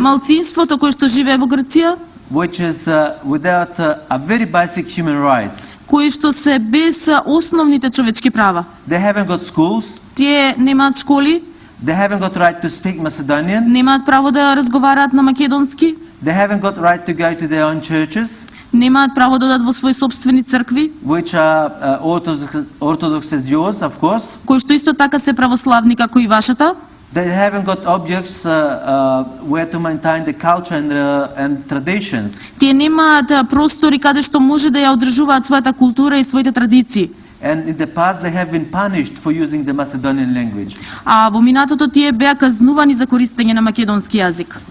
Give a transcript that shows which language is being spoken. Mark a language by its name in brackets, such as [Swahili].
[Macedonian] малцинството кое што живее во Грција, [English] which is without a very basic human rights. [Macedonian] кои што се без основните човечки права. [English] They haven't got schools, [Macedonian] Тие немаат школи, [English] they haven't got right to speak Macedonian, [Macedonian] немаат право да разговараат на македонски, [English] they haven't got right to go to their own churches, [Macedonian] немаат право да одат во своји собствени цркви, [English] which are Orthodox as yours, of course. [Macedonian] кои што исто така се православни како и вашата. [English] They haven't got objects where to maintain the culture and traditions. [Macedonian] Тие немаат простори каде што може да ја одржуваат својата култура и своите традиции. [English] And in the past they have been punished for using the Macedonian language. [Macedonian] А во минатото тие беа казнувани за користење на македонски јазик.